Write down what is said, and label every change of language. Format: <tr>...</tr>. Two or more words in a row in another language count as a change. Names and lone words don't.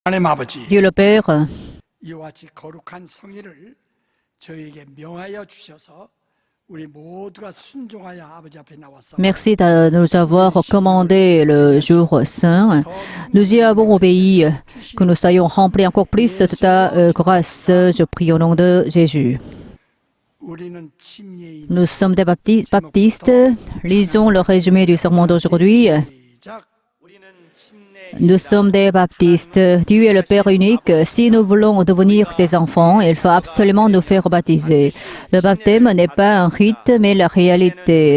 <ko>하나님 아버지,</ko> <fr>Dieu le Père,</fr> <ko>이와 같이 거룩한 성의를 저에게 명하여 주셔서 우리 모두가 순종하여 아버지 앞에 나왔습니다.</ko> <fr>merci de nous avoir recommandé le jour saint. Nous y avons obéi, que nous soyons remplis encore plus de ta grâce. Je prie au nom de Jésus.</fr> <ko>우리는 침례인</ko> <fr>Nous sommes des baptistes. Lisons le résumé du sermon d'aujourd'hui.</fr> <ko>시작.</ko> <fr>Nous sommes des baptistes. Dieu est le Père unique. Si nous voulons devenir ses enfants, il faut absolument nous faire baptiser. Le baptême n'est pas un rite, mais la réalité.</fr>